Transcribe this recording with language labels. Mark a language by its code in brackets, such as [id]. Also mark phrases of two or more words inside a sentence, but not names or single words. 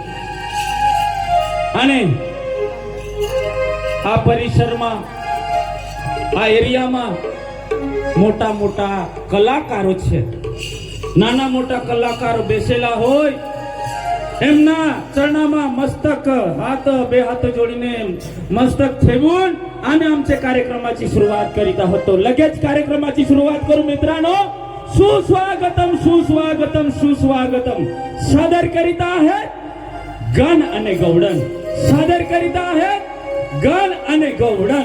[gu] અને આ પરિસરમાં, આ એરિયામાં મોટા મોટા કલાકારો છે. નાના મોટા કલાકારો બેસેલા હોય, એમના ચરણામાં મસ્તક હાથ બે હાથ જોડીને મસ્તક [mr] ठेवून आम्ही आमच्या कार्यक्रमाची सुरुवात करीत आहोत. तो लगेच कार्यक्रमाची सुरुवात करू मित्रांनो. सुस्वागतम सुस्वागतम सुस्वागतम सादर करीत आहेत गण आणि गौडन. सादर करीत आहेत गण आणि गौडन.